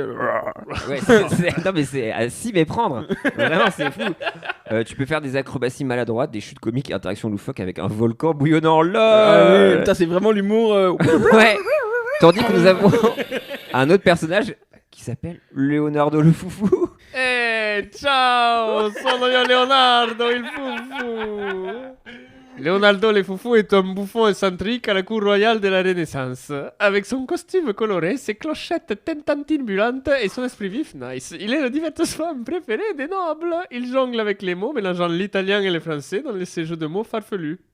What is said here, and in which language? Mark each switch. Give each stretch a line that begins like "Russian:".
French: Ouais, non mais c'est à s'y méprendre. Vraiment, c'est fou. Tu peux faire des acrobaties maladroites, des chutes comiques et interactions loufoques avec un volcan bouillonnant. Ah Là. oui, putain, c'est vraiment l'humour. Ouais. Tandis que nous avons un autre personnage qui s'appelle Leonardo le foufou.
Italian: Ciao, sono io Leonardo il foufou.
French: Leonardo le foufou est un bouffon excentrique à la cour royale de la Renaissance. Avec son costume coloré, ses clochettes tentantibulantes et son esprit vif nice. Il est le divertissement préféré des nobles. Il jongle avec les mots, mélangeant l'italien et le français dans ses jeux de mots farfelus.